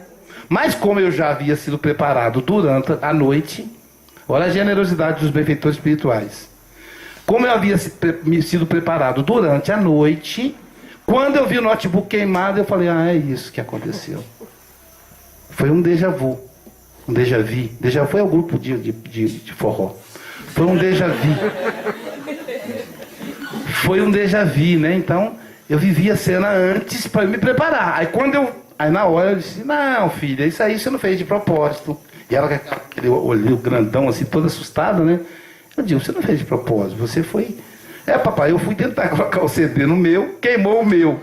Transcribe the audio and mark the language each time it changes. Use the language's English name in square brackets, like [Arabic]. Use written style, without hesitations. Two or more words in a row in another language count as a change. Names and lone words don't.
[Portuguese] Mas como eu já havia sido preparado durante a noite, olha a generosidade dos benfeitores espirituais. Como eu havia sido preparado durante a noite, quando eu vi o notebook queimado, eu falei, é isso que aconteceu. Foi um [French] déjà vu. [Portuguese] Um [French] déjà vu. Déjà vu [Portuguese] é o grupo de forró. Foi um déjà vu. Foi um [French] déjà vu, [Portuguese] né? Então, eu vivi a cena antes para me preparar. Aí na hora eu disse, não, filha, isso aí você não fez de propósito. E ela com aquele olho grandão assim, toda assustada, né? Eu digo, você não fez de propósito, você foi... papai, eu fui tentar colocar o CD no meu, queimou o meu.